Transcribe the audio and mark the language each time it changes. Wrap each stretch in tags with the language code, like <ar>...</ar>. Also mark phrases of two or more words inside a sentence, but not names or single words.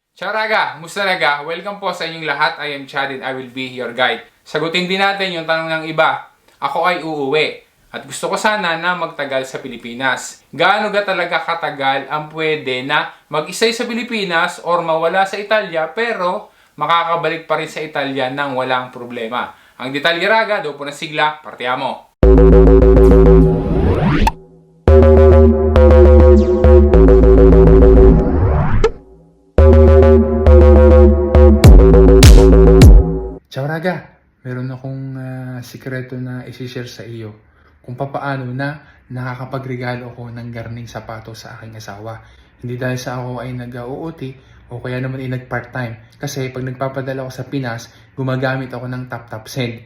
<it>Ciao Raga! Musta Raga?</it> <tl>Welcome po sa inyong lahat.</tl> <en>I am Chad and I will be your guide.</en> <tl>Sagutin din natin yung tanong ng iba. Ako ay uuwi at gusto ko sana na magtagal sa Pilipinas. Gaano ga talaga katagal ang pwede na mag-stay sa Pilipinas or mawala sa Italia pero makakabalik pa rin sa Italia nang walang problema? Ang detalye Raga, doon po na sigla,</tl> <it>partiamo! Ciao Raga!</it> <tl>Meron akong sikreto na isi-share sa iyo kung papaano na nakakapagregalo ako ng garning sapatos sa aking asawa. Hindi dahil sa ako ay nag-OOT o kaya naman ay nag-part-time. Kasi pag nagpapadala ako sa Pinas, gumagamit ako ng TapTap Send.</tl>